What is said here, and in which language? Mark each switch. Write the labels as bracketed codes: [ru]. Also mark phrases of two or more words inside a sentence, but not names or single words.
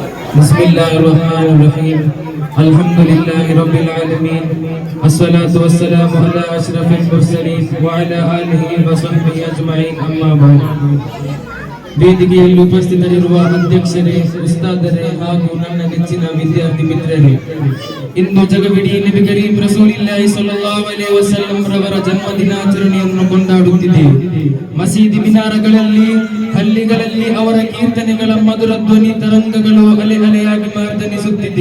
[ar] بسم الله الرحمن الرحيم الحمد لله رب العالمين الصلاة والسلام على أشرف المرسلين وعلى آله وصحبه أجمعين أما بعد [kn] ವೇದಿಕೆಯಲ್ಲಿ ಉಪಸ್ಥಿತರಿರುವ ಅಧ್ಯಕ್ಷರೇ, ಉಸ್ತಾದರೇ ಹಾಗೂ ನನ್ನ ನೆಚ್ಚಿನ ವಿದ್ಯಾರ್ಥಿ ಮಿತ್ರರೇ, ಇಂದು ಜಗವಿಡೀ [ar] نبي كريم رسول الله صلى الله عليه وسلم [kn] ರವರ ಜನ್ಮ ದಿನಾಚರಣೆಯನ್ನು ಕೊಂಡಾಡುತ್ತಿದ್ದೇವೆ. ಮಸೀದಿ ಮಿನಾರಗಳಲ್ಲಿ, ಹಳ್ಳಿಗಳಲ್ಲಿ ಅವರ ಕೀರ್ತನೆಗಳ ಮಧುರ ಧ್ವನಿ ತರಂಗಗಳು ಅಲೆ ಅಲೆಯಾಗಿ ಮಾರ್ದನಿಸುತ್ತಿದೆ.